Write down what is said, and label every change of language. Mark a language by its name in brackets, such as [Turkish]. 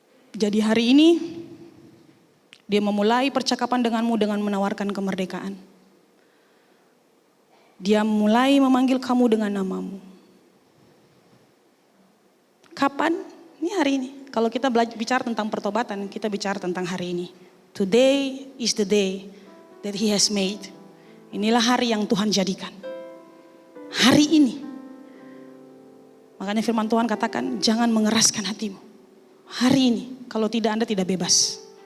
[Indonesian] Jadi hari ini dia memulai percakapan denganmu dengan menawarkan kemerdekaan. Dia mulai memanggil kamu dengan namamu. Kapan? Ini hari ini. Kalau kita bicara tentang pertobatan, kita bicara tentang hari ini. [English] Today is the day that He has made. [Indonesian] Inilah hari yang Tuhan jadikan. Hari ini. Makanya firman Tuhan katakan, jangan mengeraskan hatimu. Hari ini, kalau tidak Anda tidak bebas.